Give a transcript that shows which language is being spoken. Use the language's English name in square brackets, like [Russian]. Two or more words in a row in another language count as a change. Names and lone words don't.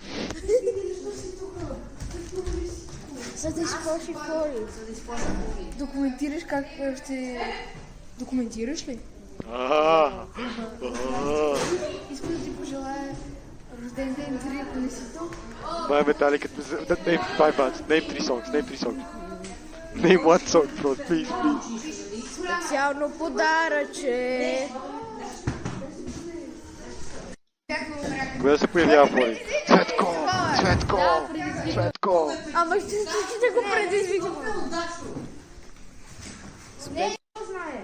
[Bulgarian] За да изплаши Кори. Документираш как ще... Документираш ли? Искам да ти пожелая рожден ден 3, ако не си тук. Май Металика, [English] name 5 bands, name 3 songs. Name one song, bro, please. [Bulgarian] Специално подаръче. Кога се появява Фори? Цветко! Ама ще го предизвикам. Не знае.